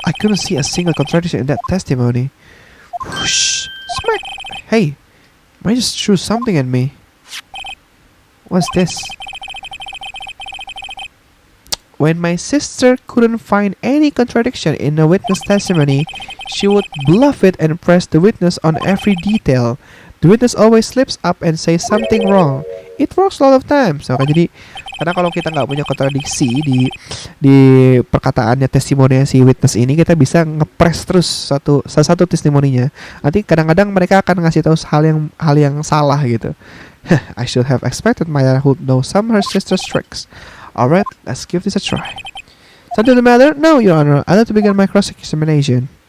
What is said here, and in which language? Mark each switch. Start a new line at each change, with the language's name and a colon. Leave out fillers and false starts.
English: I couldn't see a single contradiction in that testimony. Whoosh! Smack! Hey, might just threw something at me. What's this? When my sister couldn't find any contradiction in the witness testimony, she would bluff it and press the witness on every detail. The witness always slips up and says something wrong. It works a lot of times.
Indonesian: Oke, jadi karena kalau kita nggak punya kontradiksi di perkataannya testimoninya si witness ini, kita bisa ngepres terus salah satu testimoninya. Nanti kadang-kadang mereka akan ngasih tahu hal yang salah gitu.
English: I should have expected Maya would know some of her sister's tricks. Alright, let's give this a try. Something the matter? No, Your Honor. I'd like to begin my cross-examination.